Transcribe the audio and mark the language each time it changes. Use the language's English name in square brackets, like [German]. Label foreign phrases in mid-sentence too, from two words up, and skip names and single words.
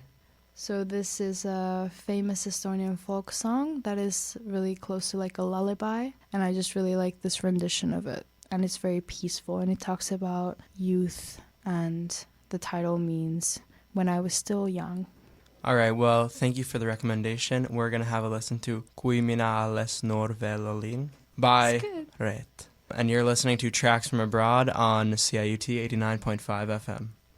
[English] So this is a famous Estonian folk song that is really close to like a lullaby, and I just really like this rendition of it. And it's very peaceful, and it talks about youth, and the title means When I Was Still Young. All right, well, thank you for the recommendation. We're going to have a listen to Kui mina alles noor veel olin by Ret. And you're listening to Tracks from Abroad on CIUT 89.5 FM.